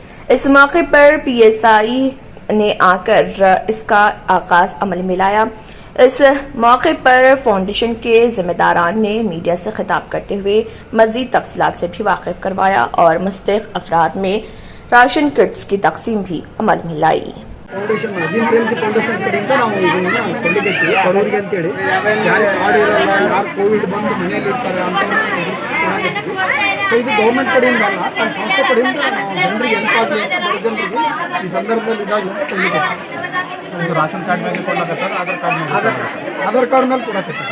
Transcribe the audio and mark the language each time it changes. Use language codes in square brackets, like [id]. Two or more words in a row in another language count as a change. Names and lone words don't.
[ur] اس موقع پر پی ایس آئی نے آکر اس کا آغاز عمل میں لایا. اس موقع پر فاؤنڈیشن کے ذمہ داران نے میڈیا سے خطاب کرتے ہوئے مزید تفصیلات سے بھی واقف کروایا اور مستحق افراد میں راشن کٹس کی تقسیم بھی عمل میں لائی. [kn] ಫೌಂಡೇಶನ್ ಅಜೀಮ್ ಪ್ರೇಮ್ಜಿ ಫೌಂಡೇಶನ್ ಕಡೆಯಿಂದ ನಾವು ಇದನ್ನು ಕೊಡಲಿಕ್ಕೆ ಬಡವರಿಗೆ ಅಂತೇಳಿ ಯಾರು ಕಾರ್ಡ್ ಇರಲ್ಲ, ಯಾರು ಕೋವಿಡ್ ಬಂದು ಮನೆಯಲ್ಲಿ ಇರ್ತಾರೆ ಅಂತ ಸೊ ಇದು ಗೌರ್ಮೆಂಟ್ ಕಡೆಯಿಂದ ಅಲ್ಲ, ನಮ್ಮ ಸಂಸ್ಥೆ ಕಡೆಯಿಂದ ನಾವು ಜನರಿಗೆ ಹೆಲ್ಪ್ ಆಗಲಿ ಅಂತ ಬಡ ಜನರಿಗೆ ಈ ಸಂದರ್ಭದಲ್ಲಿ ಇದಾಗಲಿ ಅಂತ ಕೊಡಲಿಕ್ಕೆ [en] ration card [kn] ಮೇಲೆ ಕೊಡಕತ್ತಾರೆ, ಆಧಾರ್ ಕಾರ್ಡ್ ಮೇಲೆ ಕೊಡಕತ್ತಾರೆ।